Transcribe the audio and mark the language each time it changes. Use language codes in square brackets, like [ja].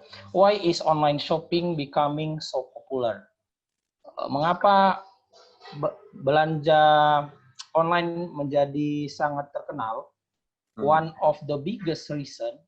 [en] Why is online shopping becoming so popular? [id] Mengapa belanja online menjadi sangat terkenal? [en] One of the biggest reason.